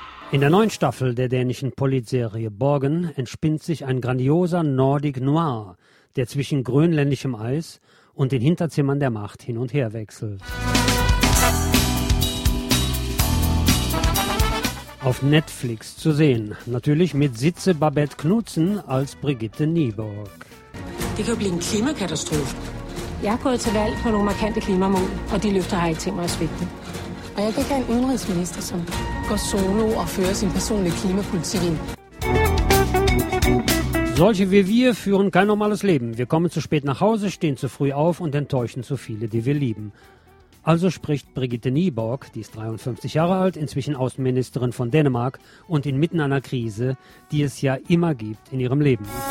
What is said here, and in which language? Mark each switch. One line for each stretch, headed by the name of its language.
German: In der neuen Staffel der dänischen Politserie Borgen entspinnt sich ein grandioser Nordic Noir, der zwischen grönländischem Eis und den Hinterzimmern der Macht hin und her wechselt. Auf Netflix zu sehen, natürlich mit Sitze Babette Knudsen als Brigitte Nyborg.
Danish: Det kan jo blive en klimakatastrofe. Jeg er gået til valg på nogle markante klimamål, og de løfter har ikke tænkt mig at svigte. Og jeg kan ikke have en udenrigsminister, som går solo og fører sin personlige klimapolitik ind.
German: Solche wie wir führen kein normales Leben. Wir kommen zu spät nach Hause, stehen zu früh auf und enttäuschen zu viele, die wir lieben. Also spricht Brigitte Nyborg, die ist 53 Jahre alt, inzwischen Außenministerin von Dänemark und inmitten einer Krise, die es ja immer gibt in ihrem Leben.